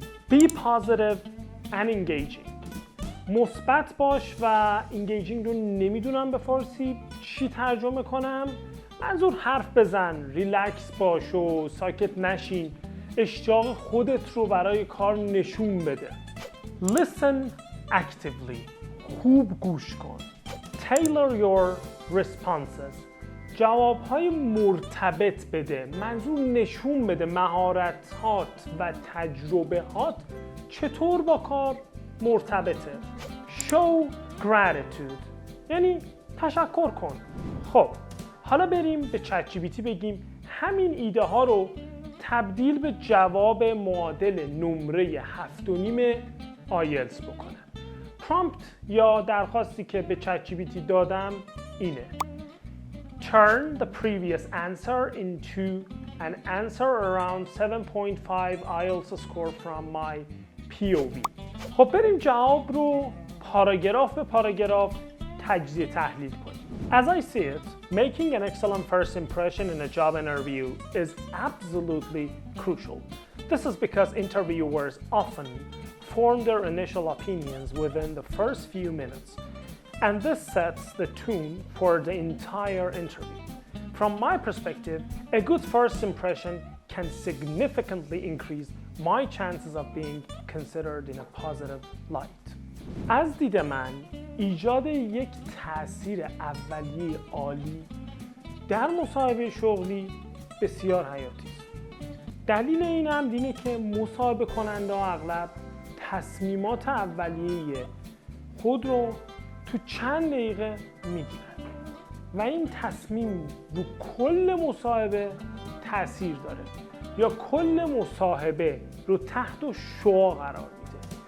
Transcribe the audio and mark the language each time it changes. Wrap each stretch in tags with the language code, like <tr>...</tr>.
<en>Be positive and engaging.</en> <fa>مثبت باش و engaging رو نمیدونم به فارسی چی ترجمه کنم. منظور حرف بزن، ریلکس باش و ساکت نشین. اشتیاق خودت رو برای کار نشون بده.</fa> <en>Listen actively.</en> <fa>خوب گوش کن.</fa> <en>Tailor your responses.</en> <fa>جوابهای مرتبط بده. منظور نشون بده مهارت‌هات و تجربه‌هات چطور با کار مرتبطه.</fa> <en>Show gratitude.</en> <fa>یعنی تشکر کن. خب حالا بریم به چت جی پی تی بگیم همین ایده ها رو تبدیل به جواب معادل نمره 7.5 آیلتس بکنه. پرامپت یا درخواستی که به چت جی پی تی دادم اینه.</fa> <en>Turn the previous answer into an answer around 7.5 IELTS score from my POV.</en> <fa>خب بریم جواب رو پاراگراف به پاراگراف تجزیه تحلیل کنیم.</fa> <en>As I see it, making an excellent first impression in a job interview is absolutely crucial. This is because interviewers often form their initial opinions within the first few minutes, and this sets the tone for the entire interview. From my perspective, a good first impression can significantly increase my chances of being considered in a positive light.</en> <fa>از دید من ایجاد یک تأثیر اولیه عالی در مصاحبه شغلی بسیار حیاتی است. دلیل این هم اینه که مصاحبه کننده ها اغلب تصمیمات اولیه خود رو تو چند دقیقه میگیرن و این تصمیم رو کل مصاحبه تأثیر داره یا کل مصاحبه رو تحت شعاع قرار میده.</fa>